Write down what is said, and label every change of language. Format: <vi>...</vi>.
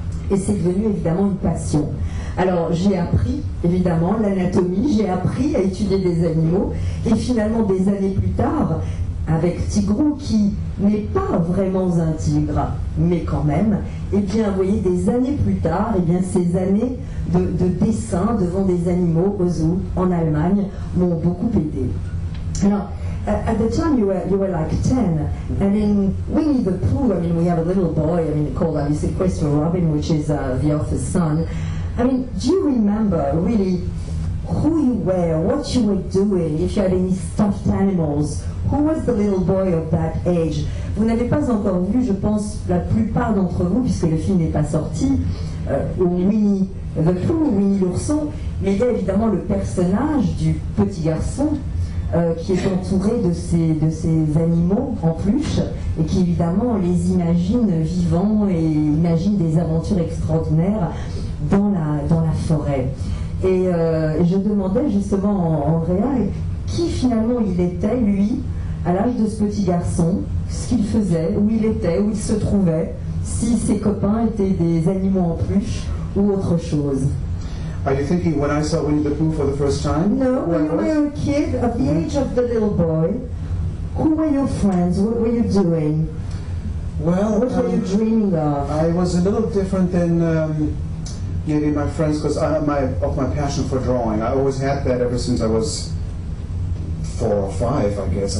<fr>Et c'est devenu évidemment une passion. Alors j'ai appris évidemment l'anatomie, j'ai appris à étudier des animaux, et finalement des années plus tard, avec Tigrou, qui n'est pas vraiment un tigre, mais quand même, et bien vous voyez, des années plus tard, et bien ces années de dessin devant des animaux au zoo en Allemagne m'ont beaucoup aidé.</fr> <en>Alors, at the time you were like 10, and in Winnie the Pooh, I mean, we have a little boy, I mean, called obviously Christopher Robin, which is the author's son. I mean, do you remember really who you were, what you were doing, if you had any stuffed animals? Who was the little boy of that age?</en> <fr>Vous n'avez pas encore vu, je pense, la plupart d'entre vous, puisque le film n'est pas sorti, Winnie the Pooh, Winnie l'ourson, mais il y a évidemment le personnage du petit garçon qui est entouré de ces animaux en peluche et qui évidemment les imagine vivants et imagine des aventures extraordinaires dans la forêt. Et je demandais justement à Andrea qui finalement il était, lui, à l'âge de ce petit garçon, ce qu'il faisait, où il était, où il se trouvait, si ses copains étaient des animaux en peluche ou autre chose.</fr> <en>Are you thinking when I saw Winnie the Pooh for the first time? No, when you were a kid, at the age of the little boy, who were your friends? What were you doing? Well, what were you dreaming of? I was a little different than maybe my friends because of my passion for drawing. I always had that ever since I was 4 or 5, I guess.</en>